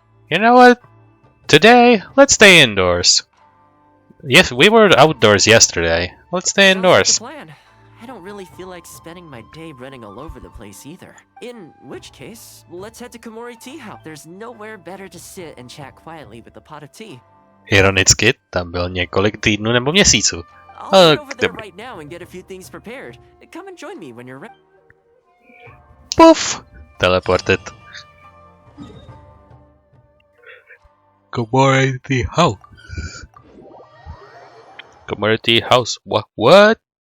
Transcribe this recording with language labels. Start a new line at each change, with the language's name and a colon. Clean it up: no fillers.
English: You know what? Today, let's stay indoors. Yes, we were outdoors yesterday. Let's stay indoors. Sounds like a plan. I don't really feel like spending my day running all over the place either. In which case, let's head to Komori Tea House. There's nowhere better to sit and chat quietly with a pot of tea.
Czech: Ironicky, tam byl několik týdnů nebo měsíců.
English: I'll head over there right now and get a few things prepared. Come and join me when you're ready. Poof! Teleported. Komori Tea House. Komori Tea House. What?